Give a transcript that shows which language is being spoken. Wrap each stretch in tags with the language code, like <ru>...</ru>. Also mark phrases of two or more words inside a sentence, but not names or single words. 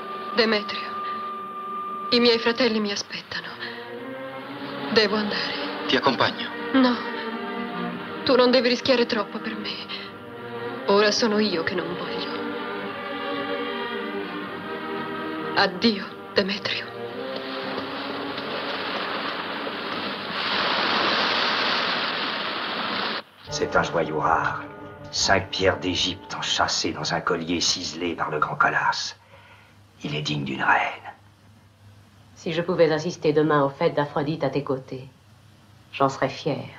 <it>Demetrio, i miei fratelli mi aspettano. Devo andare. Ti accompagno. No, tu non devi rischiare troppo per me. Ora sono io che non voglio. Addio, Demetrio.</it> <fr>C'est un joyau rare. 5 pierres d'Égypte enchâssées dans un collier ciselé par le grand Colas. Il est digne d'une reine. Si je pouvais assister demain aux fêtes d'Aphrodite à tes côtés, j'en serais fière.</fr>